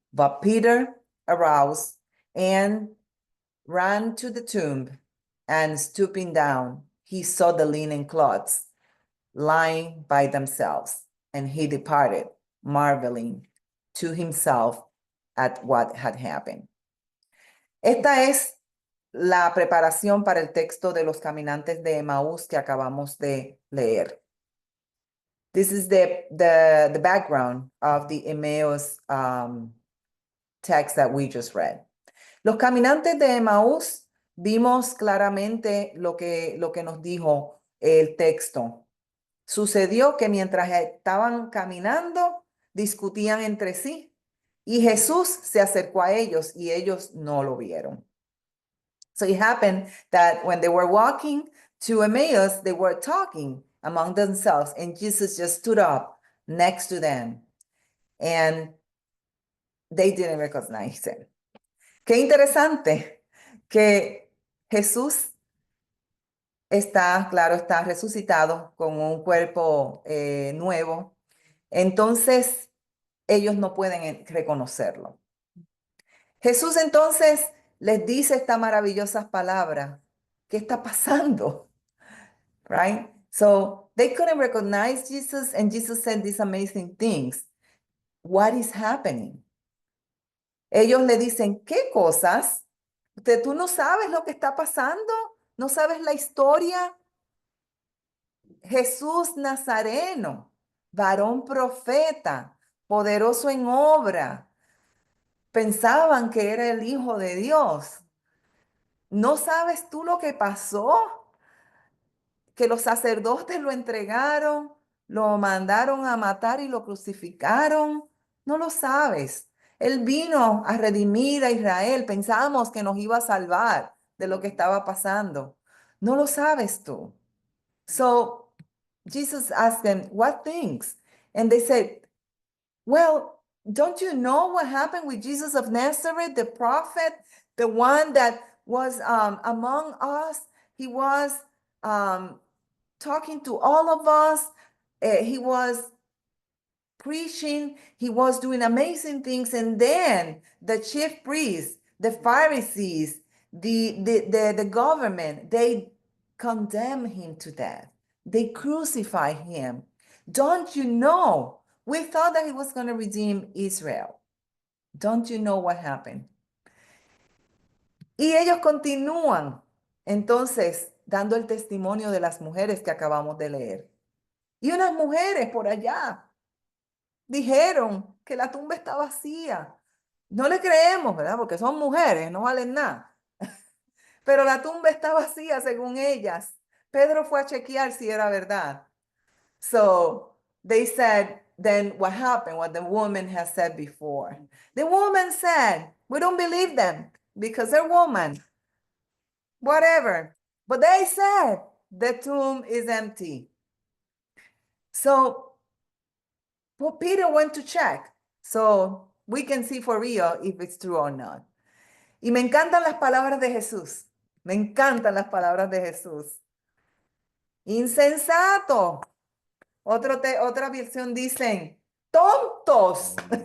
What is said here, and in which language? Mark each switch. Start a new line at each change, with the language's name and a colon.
English: But Peter arose and ran to the tomb, and stooping down, he saw the linen cloths lying by themselves, and he departed, marveling to himself at what had happened.
Spanish: Esta es la preparación para el texto de los caminantes de Emaús que acabamos de leer.
English: This is the background of the Emmaus text that we just read.
Spanish: Los caminantes de Emaús, vimos claramente lo que nos dijo el texto. Sucedió que mientras estaban caminando, discutían entre sí y Jesús se acercó a ellos y ellos no lo vieron.
English: So it happened that when they were walking to Emmaus, they were talking among themselves, and Jesus just stood up next to them, and they didn't recognize him.
Spanish: Qué interesante que Jesús está resucitado con un cuerpo nuevo. Entonces, ellos no pueden reconocerlo. Jesús entonces les dice esta maravillosa palabra. ¿Qué está pasando? Right?
English: So they couldn't recognize Jesus, and Jesus said these amazing things. What is happening?
Spanish: Ellos le dicen, ¿qué cosas? ¿Tú no sabes lo que está pasando? ¿No sabes la historia? Jesús Nazareno, varón profeta, poderoso en obra. Pensaban que era el Hijo de Dios. ¿No sabes tú lo que pasó? que los sacerdotes lo entregaron, lo mandaron a matar y lo crucificaron? No lo sabes. Él vino a redimir a Israel. Pensábamos que nos iba a salvar de lo que estaba pasando. No lo sabes tú.
English: So Jesus asked them, what things? And they said, well, don't you know what happened with Jesus of Nazareth, the prophet, the one that was among us? He was talking to all of us. He was preaching. He was doing amazing things. And then the chief priests, the Pharisees, the government, they condemn him to death. They crucify him. Don't you know? We thought that he was going to redeem Israel. Don't you know what happened?
Spanish: Y ellos continúan entonces dando el testimonio de las mujeres que acabamos de leer. Y unas mujeres por allá dijeron que la tumba está vacía. No le creemos, ¿verdad? Porque son mujeres, no valen nada. Pero la tumba está vacía según ellas. Pedro fue a chequear si era verdad.
English: So they said, then what happened? What the woman has said before. The woman said, we don't believe them because they're women. Whatever. But they said the tomb is empty. So well, Peter went to check. So we can see for real if it's true or not.
Spanish: Y me encantan las palabras de Jesús. Me encantan las palabras de Jesús. Insensato. Otra versión dicen, tontos.